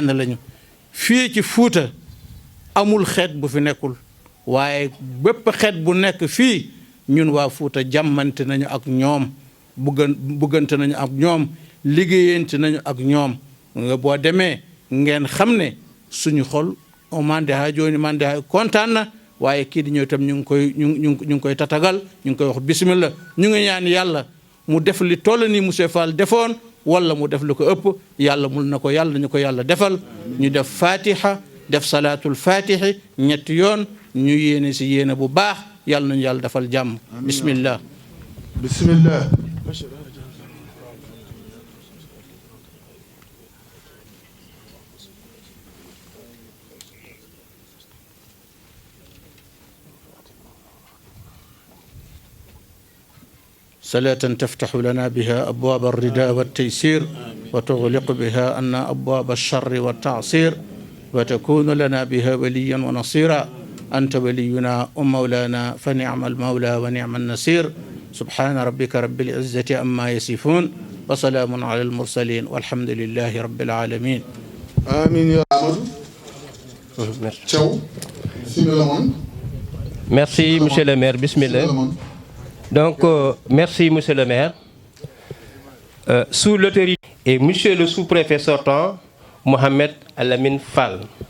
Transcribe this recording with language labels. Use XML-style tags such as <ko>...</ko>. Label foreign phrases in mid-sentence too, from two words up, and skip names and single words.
<wo>lañu fii ci Fuuta amul xeet bu fi nekkul waaye bépp xeet bu nekk fii ñun waa Fuuta jàmmante nañu ak ñoom buggante nañu ak ñoom liggéeyante nañu ak ñoom nga boo demee ngeen xam ne suñu xol</wo> <ff>o mande ha jooni mande ha</ff> <wo>kontaan na waaye kii di ñëw itam ñu ngi koy tatagal ñu ngi koy wax bismillah ñu ngi ñaan yàlla mu def li toll ni monsieur Fall defoon wala mu def lu ko ëpp yàlla mul na ko yàlla ñu ko yàlla defal ñu def fatiha def</wo> <ar>salaatul fatihi</ar> <wo>ñetti yoon ñu yéene si yéene bu baax yàlla nañu yàlla defal jàmm bismillah bismillah</wo> <ar>صلاة تفتح لنا بها أبواب الرداء والتيسير وتغلق بها عنا أبواب الشر والتعصير وتكون لنا بها وليا ونصيرا أنت ولينا ومولانا فنعم المولى ونعم النصير سبحان ربك رب العزة عما يصفون وسلام على المرسلين والحمد لله رب العالمين آمين يا</ar> <fr>Merci, monsieur le maire. Bismillah. Donc, merci, monsieur le maire. Sous l'autorité et monsieur le sous-préfet sortant, Mohamed Alamine Fall.</fr>